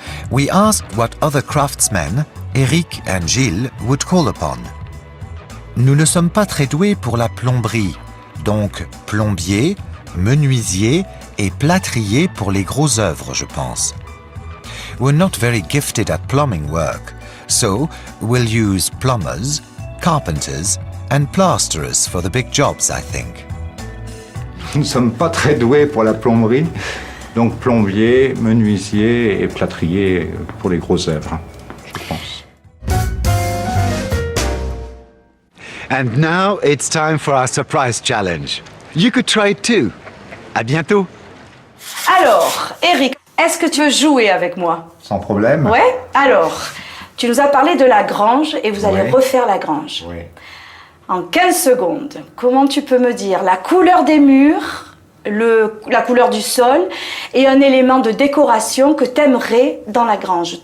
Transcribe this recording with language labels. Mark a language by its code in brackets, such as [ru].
[en] We asked what other craftsmen Eric and Gilles would call upon. [fr] Nous ne sommes pas très doués pour la plomberie, donc plombier, menuisier et plâtrier pour les grosses œuvres, je pense. [en] We're not very gifted at plumbing work, so we'll use plumbers, carpenters and plasterers for the big jobs, I think. [fr] Nous ne sommes pas très doués pour la plomberie, donc plombier, menuisier et plâtrier pour les grosses œuvres, je pense. [en] And now it's time for our surprise challenge. You could try it too. [fr] À bientôt. Alors, Eric, est-ce que tu veux jouer avec moi? Sans problème. Ouais. Alors, tu nous as parlé de la grange et vous allez refaire la grange. Oui. En 15 secondes, comment tu peux me dire la couleur des murs, la couleur du sol et un élément de décoration que t'aimerais dans la grange?